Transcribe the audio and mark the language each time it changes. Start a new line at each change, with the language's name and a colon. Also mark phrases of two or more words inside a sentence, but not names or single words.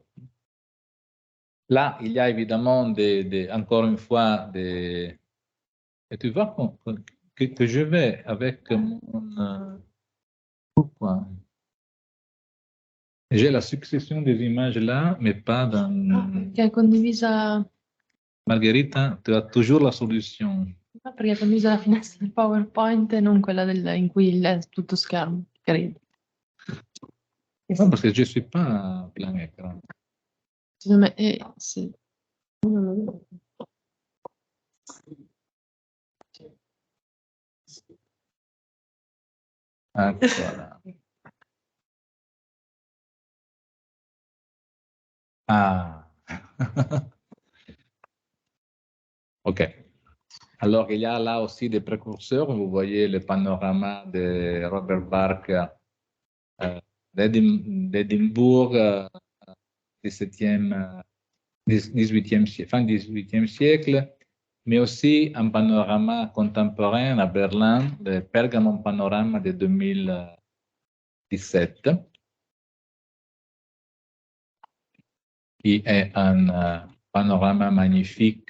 French: Là, il y a évidemment encore une fois et tu vois que je vais avec mon... pourquoi? J'ai la succession des images là, mais pas dans...
Italian: Che è condivisa...
French: Margherita, tu as toujours la solution.
Italian: Perché è condivisa la finestra del PowerPoint e non quella in cui è tutto schermo, credo.
French: Non, parce que je ne suis pas plein écran.
Italian: Secondo me, sì.
French: Voilà. Ah. OK. Alors, il y a là aussi des précurseurs. Vous voyez le panorama de Robert Bark d'Édimbourg, 18e siècle, fin 18e siècle, mais aussi un panorama contemporain à Berlin, le Pergamon Panorama de 2017, qui est un panorama magnifique.